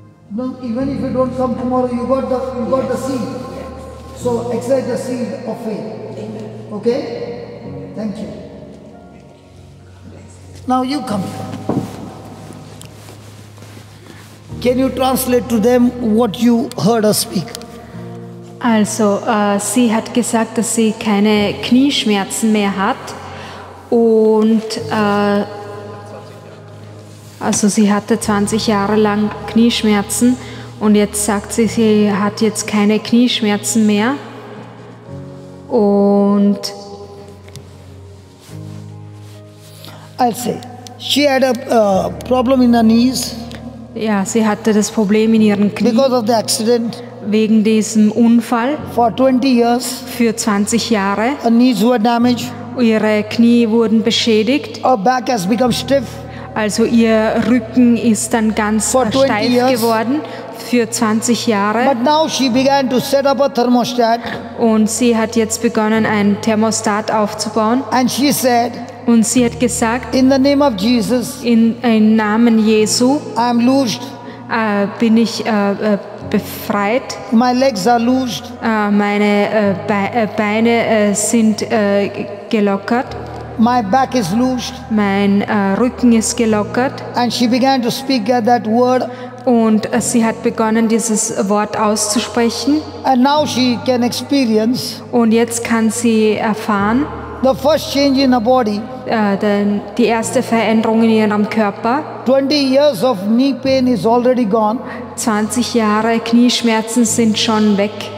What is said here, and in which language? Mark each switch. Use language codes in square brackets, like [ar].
[en] No, even if you don't come tomorrow, you got the seed. So exercise the seed of faith. Okay? Thank you. Now you come here. Can you translate to them what you heard us speak? [de] Also, sie hat gesagt, dass sie keine Knieschmerzen mehr hat und also sie hatte 20 Jahre lang Knieschmerzen und jetzt sagt sie, sie hat jetzt keine Knieschmerzen mehr und [en] I'll say, she had a problem in her knees. [de] Ja, sie hatte das Problem in ihren Knien. [en] Because of the accident. [de] Wegen diesem Unfall. [en] For 20 years. [de] Für 20 Jahre. [en] Her knees were damaged. [de] Ihre Knie wurden beschädigt. [en] Her back has become stiff. [de] Also ihr Rücken ist dann ganz steif geworden für 20 Jahre. [en] But now she began to set up a thermostat. [de] Und sie hat jetzt begonnen, ein Thermostat aufzubauen. [en] And she said, [de] und sie hat gesagt, [en] in the name of Jesus, [de] im Namen Jesu, [en] I am loosed. [de] Bin ich befreit. [en] My legs are loosed. [de] Meine Beine sind gelockert. [en] My back is loosed. [de] Mein Rücken ist gelockert. [en] And she began to speak that word. [de] Und sie hat begonnen, dieses Wort auszusprechen. [en] And now she can experience. [de] Und jetzt kann sie erfahren. [en] The first change in her body. [de] Die erste Veränderung in ihrem Körper. [en] 20 years of knee pain is already gone. [de] 20 Jahre Knieschmerzen sind schon weg.